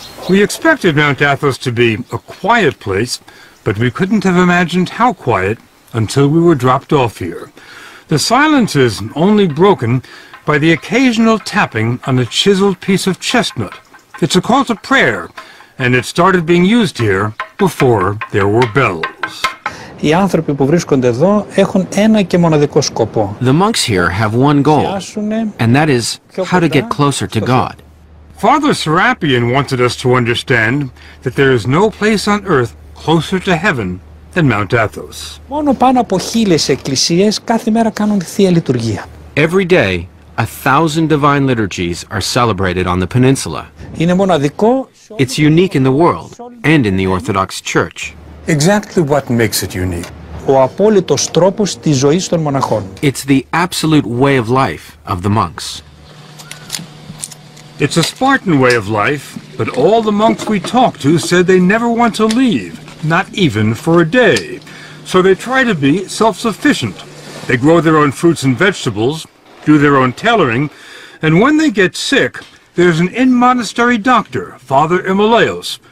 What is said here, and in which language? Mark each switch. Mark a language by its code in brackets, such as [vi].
[en] We expected Mount Athos to be a quiet place, but we couldn't have imagined how quiet until we were dropped off here. The silence is only broken by the occasional tapping on a chiseled piece of chestnut. It's a call to prayer, and it started being used here before there were bells. [el] Οι άνθρωποι που βρίσκονται εδώ έχουν ένα και μοναδικό σκοπό. [en] The monks here have one goal, and that is how to get closer to God. Father Serapion wanted us to understand that there is no place on earth closer to heaven than Mount Athos. [el] Μόνο πάνω από 1,000 εκκλησίες κάθε μέρα κάνουν Θεία Λειτουργία. [en] Every day, 1,000 divine liturgies are celebrated on the peninsula. [el] Είναι μοναδικό. [en] It's unique in the world and in the Orthodox Church. Exactly what makes it unique. [el] Ο απόλυτος τρόπος της ζωής των μοναχών. [en] It's the absolute way of life of the monks. It's a Spartan way of life, but all the monks we talked to said they never want to leave, not even for a day. So they try to be self-sufficient. They grow their own fruits and vegetables, do their own tailoring, and when they get sick, there's an in-monastery doctor, Father Imolaos,